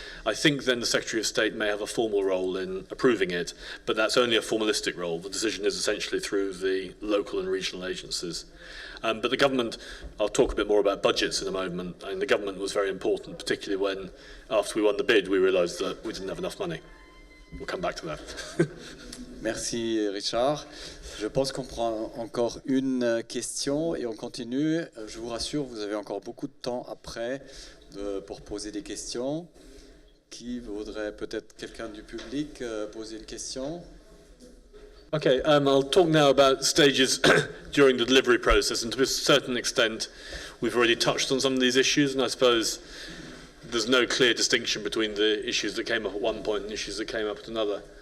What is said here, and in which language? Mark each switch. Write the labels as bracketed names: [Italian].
[English] I think then the Secretary of State may have a formal role in approving it, but that's only a formalistic role. The decision is essentially through the local and regional agencies. But the government, I'll talk a bit more about budgets in a moment, and the government was very important, particularly when, after we won the bid, we realised that we didn't have enough money. We'll come back to that. [French] Merci Richard. Je pense qu'on prend encore une question et on continue. Je vous rassure, vous avez encore beaucoup de temps après pour poser des questions. Qui voudrait, peut-être quelqu'un du public, poser une question? [English] Okay, I'll talk now about stages during the delivery process, and to a certain extent we've already touched on some of these issues, and I suppose there's no clear distinction between the issues that came up at one point and issues that came up at another.